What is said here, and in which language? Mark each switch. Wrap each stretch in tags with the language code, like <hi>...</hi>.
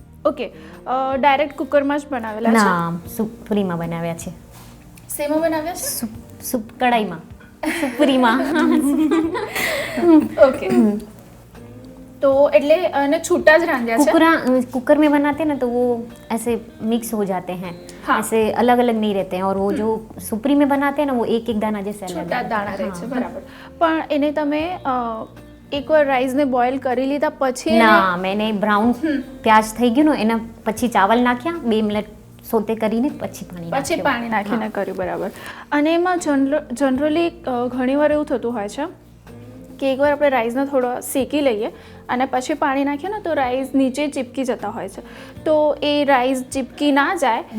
<gu>Okay, direct કુકરમાં જ બનાવેલા છે? ના, સુપરીમાં બનાવ્યા છે. શેમાં બનાવ્યા છે? સૂપ કઢાઈમાં, સુપરીમાં. ओके, तो એટલે અને છૂટા જ રાંધ્યા છે?</gu> <hi>कुकर में बनाते हैं ना तो वो ऐसे मिक्स हो जाते हैं, ऐसे अलग अलग नहीं रहते हैं, और वो जो सुपरी में बनाते हैं ना वो एक एक दाना जैसे अलग</hi> <gu>છૂટા દાણા રહે છે. બરાબર. પણ એને તમે એકવાર રાઈસને બોઇલ કરી લીધા પછી? ના, મેને બ્રાઉન પ્યાજ થઈ ગયું ને એના પછી ચાવલ નાખ્યા, 2 મિનિટ સોતે કરીને પછી પાણી નાખ્યું. પાણી નાખીને કર્યું, બરાબર. અને એમાં જનરલી ઘણીવાર એવું થતું હોય છે કે એકવાર આપણે રાઈસને થોડો શેકી લઈએ અને પછી પાણી નાખીએ ને તો રાઈસ નીચે ચીપકી જતા હોય છે, તો એ રાઈસ ચીપકી ના જાય.</gu>